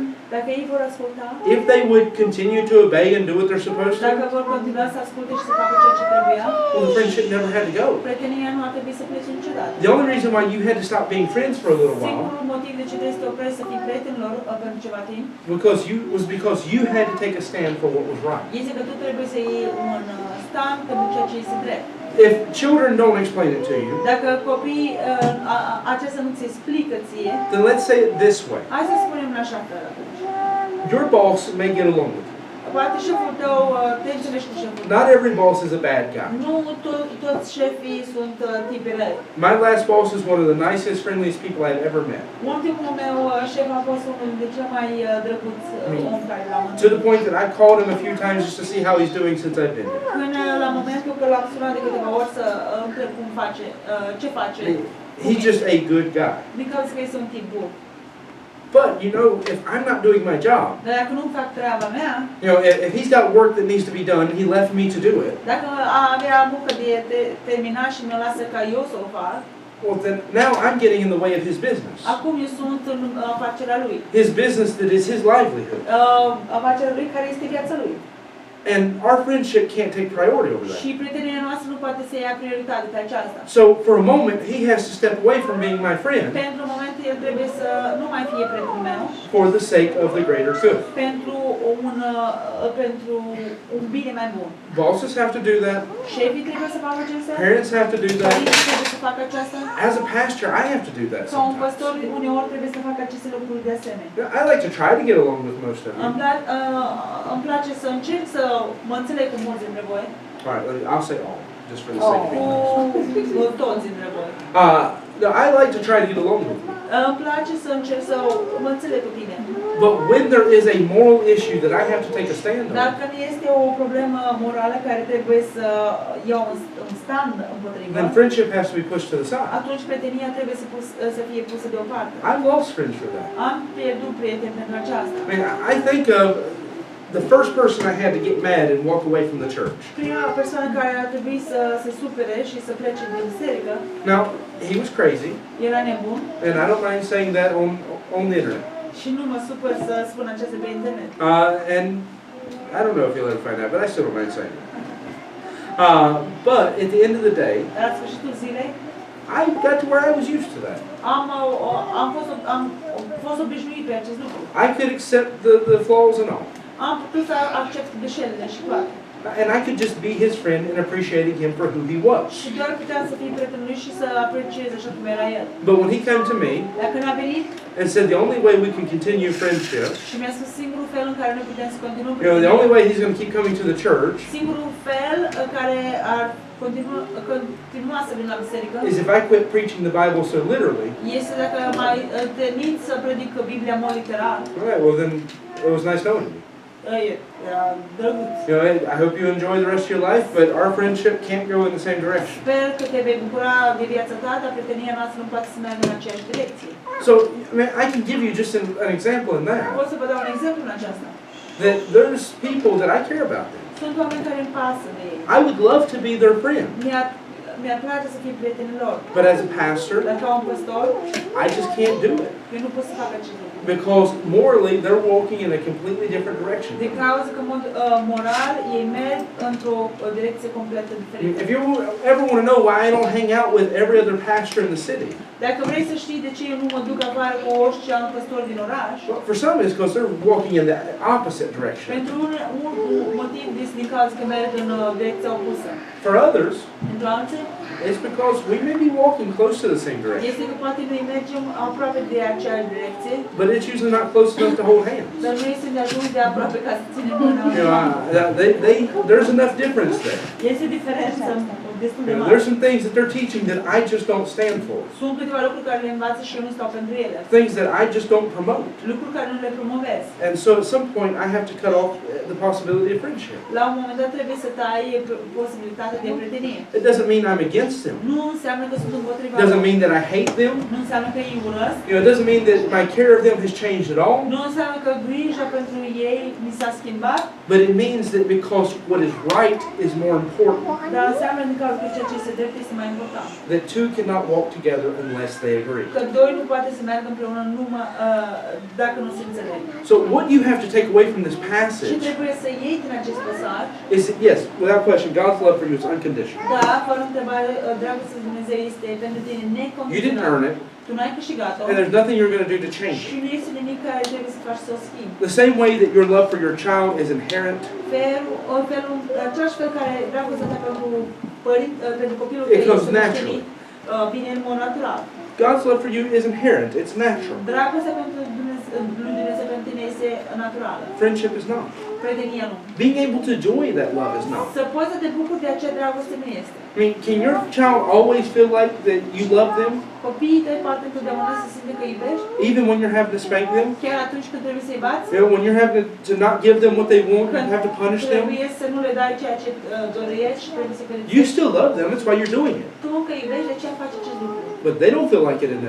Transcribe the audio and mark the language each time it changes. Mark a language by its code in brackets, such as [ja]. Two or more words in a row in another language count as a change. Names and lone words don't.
[ro] dacă ei vor asculta, [en] if they would continue to obey and do what they're supposed [ro] dacă [en] to, [ro] vor continua să asculte și să facă ceea ce trebuia, [en] well, the friendship never had to go. [ro] prietenia nu ar trebui să plece niciodată. [en] The only reason why you had to stop being friends for a little while [ro] Singurul motiv de ce trebuie să te oprești să fii prietenilor pentru ceva timp [en] because you had to take a stand for what was right. [ro] este că tu trebuie să iei un stand pentru ceea ce este drept. [en] If children don't explain it to you, [ro] Dacă copiii acesta nu ți explică ție, [en] then let's say it this way. [ro] hai să spunem în așa fel atunci. [en] Your boss may get along with you. [ro] Poate șeful tău te înțelegi cu șeful tău. [en] Not every boss is a bad guy. [ro] Nu toți șefii sunt tipi răi. [en] My last boss is one of the nicest, friendliest people I've ever met. [ro] Ultimul meu șef a fost unul dintre cel mai drăguț om care l-am întâlnit. [en] To the point that I called him a few times just to see how he's doing since I've been here. [ro] Până la momentul că l-am sunat de câteva ori să întreb cum face, ce face. [en] He's just a good guy. [ro] Din cauza că este un tip bun. [en] But, if I'm not doing my job, [ro] Dar dacă nu fac treaba mea, [en] if he's got work that needs to be done, he left me to do it, [ro] dacă avea muncă de terminat și mi-o lasă ca eu să o fac, [en] well, then now I'm getting in the way of his business. [ro] acum eu sunt în afacerea lui. [en] His business that is his livelihood. [ro] Afacerea lui care este viața lui. [en] And our friendship can't take priority over [ro] Și [en] that. [ro] prietenia noastră nu poate să ia prioritate pe aceasta. [en] So, for a moment, he has to step away from being my friend [ro] Pentru un moment el trebuie să nu mai fie prietenul meu, [en] for the sake of the greater good. [ro] pentru un bine mai bun. [en] Bosses have to do that. [ro] Șefii trebuie să facă aceasta, [en] Parents have to do that. [ro] părinții trebuie să facă aceasta, [en] As a pastor, I have to do that [ro] ca un păstor [en] sometimes. [ro] uneori trebuie să facă aceste lucruri de asemenea. [en] I like to try to get along with most of you. [ro] Îmi place să încerc să mă înțeleg cu mulți dintre voi, [en] All right, I'll say all, just for the sake of being nice. [ro] cu toți dintre voi. [en] No, I like to try to get along with you. [ro] Îmi place să încerc să mă înțeleg cu tine. [en] But when there is a moral issue that I have to take a stand on, [ro] Dacă nu este o problemă morală care trebuie să iau un stand împotriva, [en] then friendship has to be pushed to the side. [ro] atunci prietenia trebuie să fie pusă deoparte. [en] I've lost friends for that. [ro] Am pierdut prieteni pentru aceasta. [en] I mean, I think of the first person I had to get mad and walk away from the church. [ro] Prima persoană care a trebuit să se supere și să plece din biserică, [en] Now, he was crazy, [ro] era nebun [en] and I don't mind saying that on the internet. [ro] și nu mă supăr să spun acesta pe internet. [en] And I don't know if you'll ever find out, but I still don't mind saying it. But at the end of the day, [ro] Dar la sfârșitul zilei, [en] I got to where I was used to that. [ro] am fost obișnuit pe acest lucru. [en] I could accept the flaws and all. [ro] Am putut să accept greșelile și toate. [en] And I could just be his friend and appreciating him for who he was. [ro] Și doar puteam să fii prietenul lui și să apreciez așa cum era el. [en] But when he came to me [ro] Dacă n-a venit [en] and said the only way we can continue friendship, [ro] și mi-a spus singurul fel în care noi putem să continuăm [en] the only way he's going to keep coming to the church [ro] singurul fel care ar continua să vin la biserică [en] is if I quit preaching the Bible so literally. [ro] este dacă mai termin să predic Biblia în mod literal. [en] All right, well then, it was nice knowing you. [ro] Era drăguț. [en] You know, I hope you enjoy the rest of your life, but our friendship can't go in the same direction. [ro] Sper că te vei bucura de viața ta, dar prietenia noastră nu poate să meargă în aceeași direcție. [en] So, I mean, I can give you just an example in that. [ro] Pot să vă dau un exemplu în aceasta. [en] That there's people that I care about them. [ro] Sunt oameni care îmi pasă de ei. [en] I would love to be their friend. [ro] Mi-ar place să fie prietenul lor. [en] But as a pastor, [ro] Dar ca un păstor, [en] I just can't do it. [ro] eu nu pot să fac acest lucru. [en] Because morally, they're walking in a completely different direction. [ro] De cauza că în mod moral ei merg într-o direcție complet diferită. [en] If you ever want to know why I don't hang out with every other pastor in the city, [ro] Dacă vrei să știi de ce eu nu mă duc afară cu orice alt păstor din oraș, [en] well, for some it's because they're walking in the opposite direction. [ro] pentru un motiv din cauza că merg în direcția opusă. [en] For others, [ro] Pentru alții, [en] it's because we may be walking close to the same direction, [ro] este că poate noi mergem aproape de aceeași direcție, [en] but it's usually not close enough to hold hands. [ro] dar nu este de ajuns de aproape ca să ținem mâna. [en] You know, there's enough difference there. [ro] Este diferență destul de [en] You know, [ro] mare. [en] there's some things that they're teaching that I just don't stand for. [ro] Sunt câteva lucruri care le învață și eu nu stau pentru ele. [en] Things that I just don't promote. [ro] Lucruri care nu le promovez. [en] And so at some point I have to cut off the possibility of friendship. [ro] La un moment dat trebuie să tai posibilitatea de prietenie. [en] It doesn't mean I'm against them. [ro] Nu înseamnă că sunt împotriva [en] It doesn't [ro] lor. [en] mean that I hate them. [ro] Nu înseamnă că îi urăsc. [en] You know, it doesn't mean that my care of them has changed at all. [ro] Nu înseamnă că grija pentru ei mi s-a schimbat. [en] But it means that because what is right is more important, [ro] Dar înseamnă din cauza că ceea ce este drept este mai important. [en] that two cannot walk together unless they agree. [ro] Că doi nu poate să meargă împreună numai dacă nu se înțeleg. [en] So what you have to take away from this [ro] Ce [en] passage [ro] trebuie să iei din acest pasaj? [en] is that, yes, without question, God's love for you is unconditional. [ro] Da, fără întrebare, dragostea lui Dumnezeu este pentru tine [en] You didn't [ro] necondiționată. [en] earn it, [ro] Tu n-ai câștigat-o [en] and there's nothing you're going to do to change [ro] și [en] it. [ro] nu este nimic care trebuie să faci să o schimbi. [en] The same way that your love for your child is inherent, [ro] Același fel care dragostea ta pentru copilul [en] It [ro] tău [en] comes [ro] este [en] naturally. [ro] moștenit, vine în mod natural. [en] God's love for you is inherent, it's natural. [ro] Dragostea pentru lui Dumnezeu pentru tine este naturală. [en] Friendship is not. [ro] Prietenia nu. [en] Being able to enjoy that love is not. [ro] Să poți să te bucuri de acea dragoste nu este. [en] I mean, can your child always feel like that you love them, [ro] Copiii tăi poate întotdeauna să simte că îi iubești, [en] even when you're having to spank them? [ro] chiar atunci când trebuie să-i bați, [en] You know, when you're having to not give them what they want and have to punish them? [ro] trebuie să nu le dai ceea ce dorești și trebuie să pedepsești. [en] You still love them, that's why you're doing it. [ro] Tu că iubești, de ce faci acest lucru? [en] But they don't feel like it in that